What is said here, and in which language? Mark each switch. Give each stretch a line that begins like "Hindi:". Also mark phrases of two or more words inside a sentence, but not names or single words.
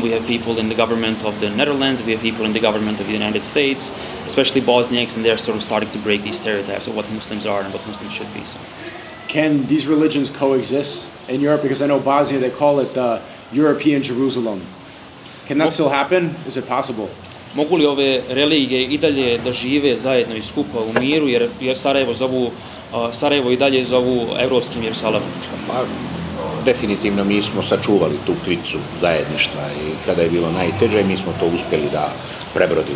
English: We have people in the government of the Netherlands. We have people in the government of the United States, especially Bosniaks, and they're sort of starting to break these stereotypes of what Muslims are and what Muslims should be. So. Can these religions coexist in Europe? Because I know Bosnia, they call it European Jerusalem. Can that still happen? Is it possible?
Bosnian: Mogu li ove religije i dalje da žive zajedno i skupa u miru, jer Sarajevo i dalje zovu evropskim Jerusalemom? Pa, definitivno mi smo sačuvali tu klicu zajedništva i kada je bilo najteže mi smo to uspjeli da prebrodimo.